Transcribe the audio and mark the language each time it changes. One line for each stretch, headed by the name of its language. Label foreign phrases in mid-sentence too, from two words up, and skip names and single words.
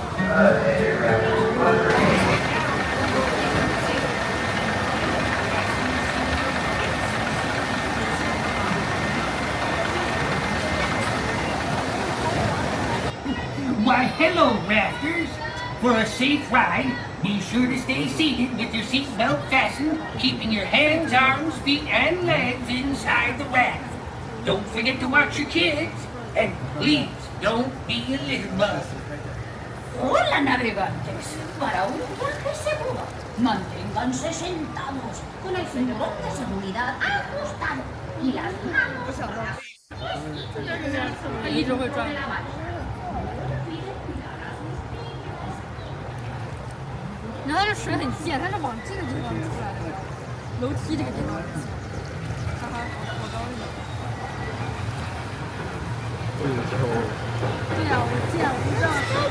English: Why, hello, rafters. For a safe ride, be sure to stay seated with your seatbelt fastened, keeping your hands, arms, feet, and legs inside the raft. Don't forget to watch your kids, and please don't be a litter bug.
Spanish: Hola, navegantes. Para un viaje seguro, manténganse sentados con el cinturón de seguridad ajustado y las manos atrás.
Chinese: 它一直会转。然后它这水很贱，它是往这个地方出来的，楼梯这个地方。哈哈，好高兴。对呀，我贱，我不知道。